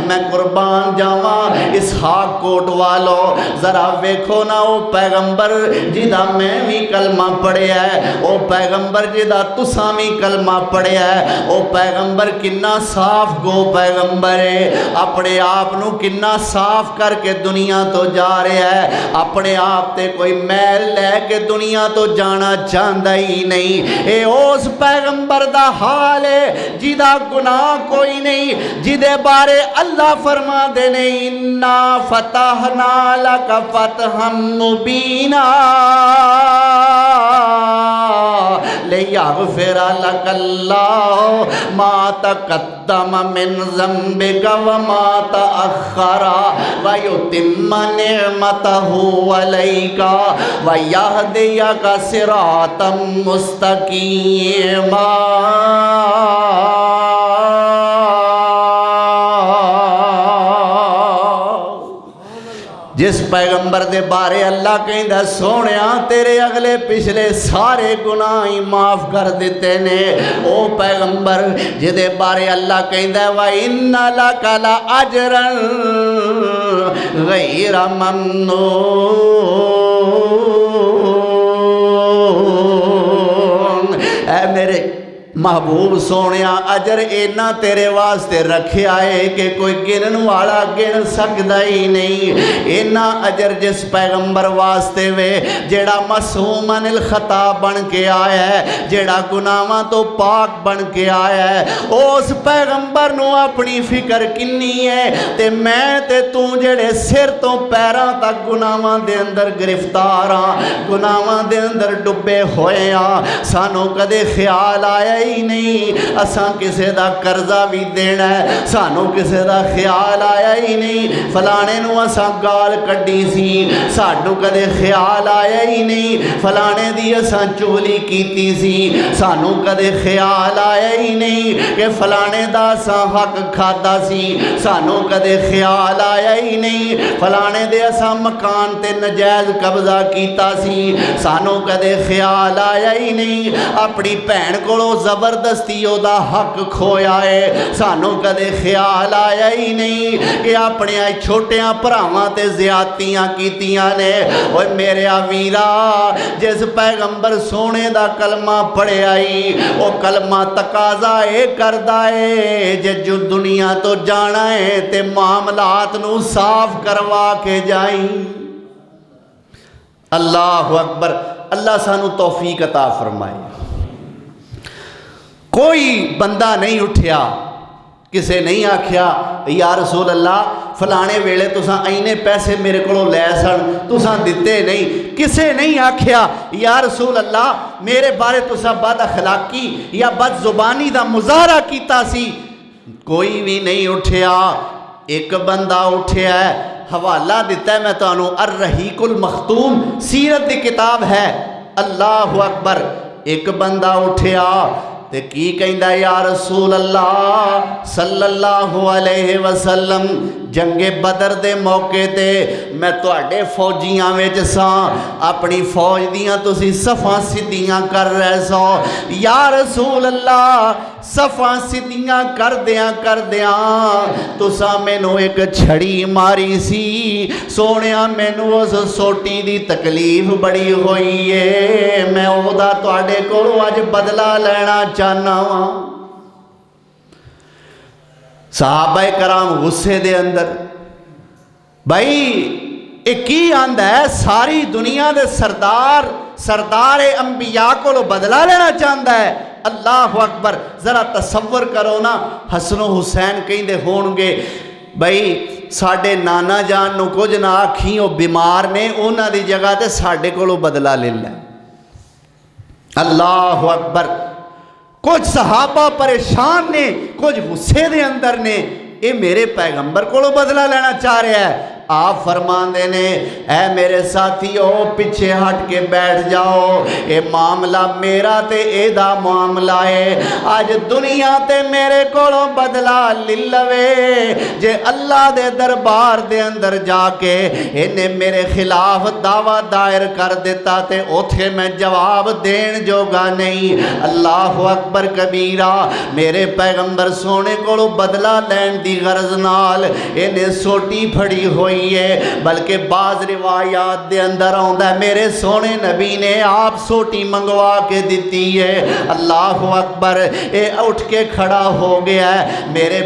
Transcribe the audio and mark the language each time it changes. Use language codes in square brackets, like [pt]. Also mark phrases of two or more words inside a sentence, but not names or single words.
[pa] میں قربان جاواں اسحاق کوٹ والو، ذرا ویکھو نا او پیغمبر جدا میں بھی کلمہ پڑھیا ہے، او پیغمبر جدا تساں بھی کلمہ پڑھیا ہے، او پیغمبر کنا صاف گو پیغمبر ہے، اپنے آپ نو کنا صاف کر کے دنیا تو جا رہا ہے، اپنے آپ تے کوئی میل لے کے دنیا تو جانا چاہتا ہی نہیں۔ اے اس پیغمبر دا حال ہے جدا گناہ کوئی نہیں، جدے بارے اللہ فرما دے نہیں [ar] اِنَّا فَتَحْنَا لَكَ فَتْحًا مُبِينًا لِيَغْفِرَ لَكَ اللَّهُ مَا تَقَدَّمَ مِنْ ذَنبِكَ وَمَا تَأَخَّرَ وَيُتِمَّ نِعْمَتَهُ عَلَيْكَ وَيَهْدِيَكَ صِرَاطًا مُسْتَقِيمًا۔ [pa] جس پیغمبر دے بارے اللہ کہندا سونیا تیرے اگلے پچھلے سارے گناہ ہی معاف کر دیتے نے، او پیغمبر جدے بارے اللہ کہندا [ar] وَإِنَّ لَكَ لَأَجْرًا غَيْرَ مَمْنُونٍ۔ [pa] اے میرے محبوب سونیا اجر اینا تیرے واسطے رکھے آئے کہ کوئی گنن والا گن سکدا ہی نہیں۔ اینا اجر جس پیغمبر واسطے وے جیڑا [ar] معصومن الخطا [pa] بن کے آیا ہے، جیڑا گناہاں تو پاک بن کے آیا ہے، اس پیغمبر نو اپنی فکر کنی ہے تے میں تے تو جیڑے سر تو پیراں تک گناہاں دے اندر گرفتار ہاں، گناہاں دے اندر ڈبے ہوئے ہاں، سانو کدے خیال آیا ہی نہیں اساں کسے دا قرضہ بھی دینا ہے، سانو کسے دا خیال آیا ہی نہیں فلانے نو اساں گال کڈی سی، سانو کدے خیال آیا ہی نہیں فلانے دی اساں چغلی کیتی سی، سانو کدے خیال آیا ہی نہیں کہ فلانے دا اساں حق کھادا سی، سانو کدے خیال آیا ہی نہیں فلانے دے اساں مکان تے نجائز قبضہ کیتا سی، سانو کدے خیال آیا ہی نہیں اپنی بہن کولو زبردستی او دا حق کھویا ہے، سانو کدے خیال آیا ہی نہیں کہ اپنے چھوٹیاں پراواں تے زیادتیاں کیتیاں نے۔ اوے میرے ویرا جس پیغمبر سونے دا کلمہ پڑھے آئی او کلمہ تقاضا اے کردا ہے جے جو دنیا تو جانا ہے تے معاملات نو صاف کروا کے جائیں۔ [ar] اللہ اکبر، [pa] اللہ سانو توفیق عطا فرمائے۔ کوئی بندہ نہیں اٹھیا کسے نہیں آکھیا [ar] یا رسول اللہ [pa] فلانے ویلے تساں اینے پیسے میرے کولوں لے سن تساں دیتے نہیں، کسے نہیں آکھیا [ar] یا رسول اللہ [pa] میرے بارے تساں بد اخلاقی یا بد زبانی دا مظاہرہ کیتا سی، کوئی بھی نہیں اٹھیا۔ ایک بندہ اٹھیا ہے، حوالہ دیتا ہے میں تو انہوں الرحیق المختوم سیرت دی کتاب ہے۔ [ar] اللہ اکبر، [pa] ایک بندہ اٹھیا تے کی کہندا [ar] یا رسول اللہ صلی اللہ علیہ وسلم [pa] جنگ بدر دے موقع تے میں تواڈے فوجیاں وچ ساں، اپنی فوج دیاں تسی صفاں سدھیاں کر رہے سو، [ar] یا رسول اللہ [pa] صفاں سدھیاں کر دیاں تساں مینوں ایک چھڑی ماری سی، سونیا مینوں اس سوٹی دی تکلیف بڑی ہوئی ہے، میں او دا تواڈے کولوں اج بدلہ لینا چاہنا ہاں۔ صحابہ کرام غصے دے اندر بھائی یہ کی آندا ہے ساری دنیا دے سردار انبیاء کو بدلا لینا چاہتا ہے [ar] اللہ اکبر [pa] ذرا تصور کرو نا حسن و حسین کہندے ہون گے بھائی ساڈے نانا جان نو کچھ نہ آکھیں وہ بیمار نے انہاں دی جگہ تے ساڈے کولوں بدلا لے لے [ar] اللہ اکبر [pa] کچھ صحابہ پریشان نے کچھ غصے دے اندر نے یہ میرے پیغمبر کولوں بدلا لینا چاہ رہا ہے آپ فرماندے نے اے میرے ساتھیو پیچھے ہٹ کے بیٹھ جاؤ اے معاملہ میرا تے اے دا معاملہ ہے آج دنیا تے میرے کولوں بدلا لے لوے جے اللہ دے دربار دے اندر جا کے انہیں میرے خلاف دعویٰ دائر کر دیتا تے اوتھے میں جواب دین جوگا نہیں [ar] اللہ اکبر کبیرہ [pa] میرے پیغمبر سونے کولوں بدلا لین دی غرض نال انہیں سوٹی پھڑی ہوئی بلکہ بعض روایات دے اندر آندا ہے میرے سونے نبی نے آپ سوٹی منگوا کے دیتی ہے [ar] اللہ اکبر [pa] اے اٹھ کے کھڑا ہو گیا ہے میرے